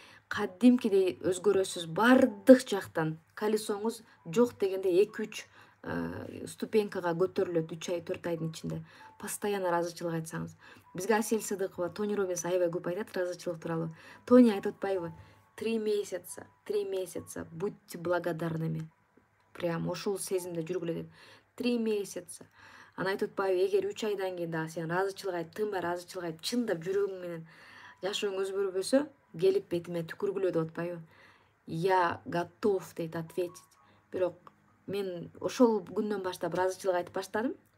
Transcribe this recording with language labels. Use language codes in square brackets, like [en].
[ky] Кадимкидей өзгөрөсүз бардык жактан. Колесоңуз жок дегенде 2-3 ступенькага көтөрүлөт 3 ай, 4 айдын ичинде. Постоянно ыраазычылык айтсаңыз. Бизге Асель Сыдыкова, Тони Робинс аябай көп айтат ыраазычылык тууралуу. Тони айтып атпайбы? [ru] 3 месяца будьте благодарными. [ky] Прям ошол сезимде жүргүлө дейт. [ru] 3 месяца. [ky] Анан айтып атпайбы, эгер 3 айдан кийин дагы сен ыраазычылык айт, тынбай ыраазычылык айт, чындап жүрөгүң менен жашооң өзгөрбөсө, келип бетиме түкүргүлө деп атпайбы? [ru] Я готов [ky] дейт [ru] ответить. [ky] бирок мен ошол күндөн баштап ыраазычылык айтып баштадым.